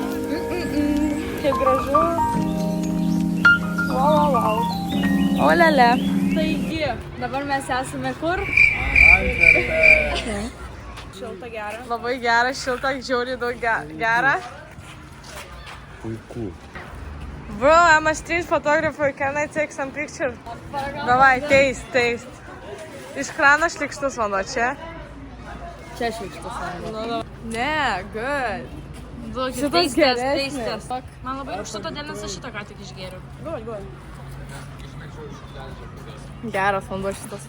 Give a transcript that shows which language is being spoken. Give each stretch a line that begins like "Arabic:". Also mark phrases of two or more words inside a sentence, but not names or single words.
Lithuanian: Kaip gražu. Wow. Olele. Taigi, dabar mes esame kur? Antverpė. Šilta gera. Labai gera, šilta, žiauriai daug gera. Puiku.
English: Bro, I'm a street photographer. Can I take some picture?
Lithuanian: Davai, taste. Iš krano šlikštus vanduo, čia? Čia šlikštus vanduo. Ne, good. Šitas geresnis. Man labai rūgšta, todėl nes aš šitą ką tik išgėriau. Good. Geras vanduo šitas.